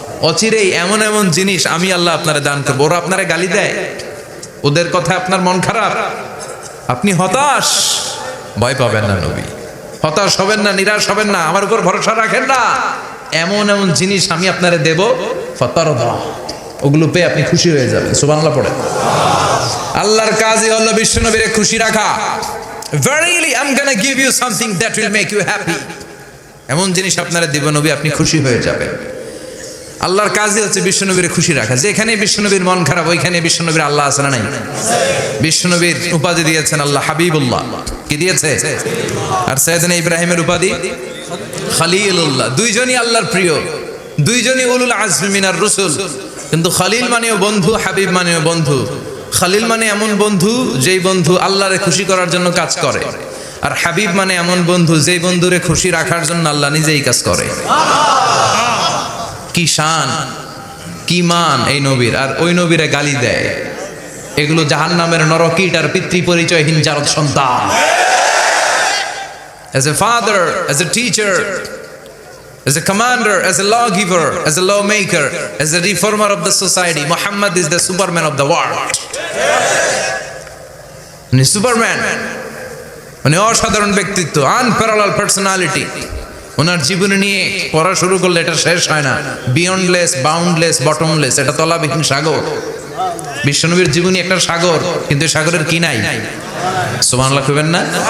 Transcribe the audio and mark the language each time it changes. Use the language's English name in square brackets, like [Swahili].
[Bangla] অচিরেই এমন এমন জিনিস আমি আল্লাহ আপনারা দান করবো। ওরা আপনারা গালি দেয়, ওদের কথা আপনার মন খারাপ, আপনি হতাশ, ভয় পাবেন না নবী, হতাশ হবেন না, নিরাশ হবেন না, আমার উপর ভরসা রাখেন না। এমন এমন জিনিস আমি আপনারা দেব, ফাতারদা, ওগুলো পেয়ে আপনি খুশি হয়ে যাবেন। সুবহানাল্লাহ পড়ে। আল্লাহর কাজই হলো বিশ্বনবীরে খুশি রাখা। [English] Verily I'm gonna give you something that will make you happy. [Bangla] এমন জিনিস আপনারা দেব নবী, আপনি খুশি হয়ে যাবেন। আল্লাহর কাজই হচ্ছে বিশ্বনবীর খুশি রাখা। যেখানে বিশ্বনবীর মন খারাপ, ওইখানে বিশ্বনবীর আল্লাহ আছে না নাই? বিশ্বনবীর উপাধি দিয়েছেন আল্লাহ হাবিবুল্লাহ। কি দিয়েছে? আর সাইয়েদনা ইব্রাহিমের উপাধি খলিলুল্লাহ। দুইজনই আল্লাহর প্রিয়, দুইজনই [Arabic] উলুল আজমি মিনার রাসূল। [Bangla] কিন্তু খলিল মানেও বন্ধু, হাবিব মানেও বন্ধু। খলিল মানে এমন বন্ধু যেই বন্ধু আল্লাহরে খুশি করার জন্য কাজ করে, আর হাবিব মানে এমন বন্ধু যেই বন্ধুরে খুশি রাখার জন্য আল্লাহ নিজেই কাজ করে। কি শান, কি মান এই নবীর, আর ওই নবীরে গালি দেয়। এগুলো জাহান্নামের নরকীট আর পিতৃ পরিচয়হীন জারদ সন্তান। [English] As a father, as a teacher, as a commander, as a lawgiver, as a lawmaker, as a reformer of the society, Muhammad is the superman of the world. [Bangla] উনি সুপারম্যান, উনি অসাধারণ ব্যক্তিত্ব, [English] unparalleled personality। [Bangla] ওনার জীবনে নিয়ে পড়া শুরু করলে এটা শেষ হয় না। [English] beyondless, boundless, bottomless, [Bangla] এটা তলাবিহীন সাগর। বিশ্বনবীর জীবনী একটা সাগর, কিন্তু সাগরের কি নাই? সুবহানাল্লাহ কইবেন না?